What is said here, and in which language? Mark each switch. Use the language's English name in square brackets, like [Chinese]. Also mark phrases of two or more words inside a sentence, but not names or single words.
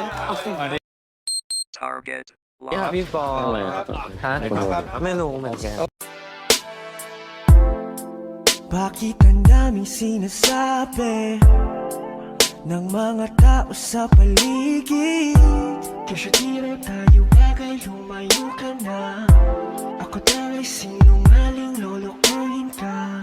[Thai] Target เนี่ย locked. พี่ปอ อะไรอะ ฮะ ไม่รู้ ไม่รู้เหมือนกัน [Filipino] Bakit ang daming sinasabi ng mga tao sa paligid? Kesyo di raw tayo bagay, lumayo ka na. Ako daw ay sinungaling, lolokohin ka.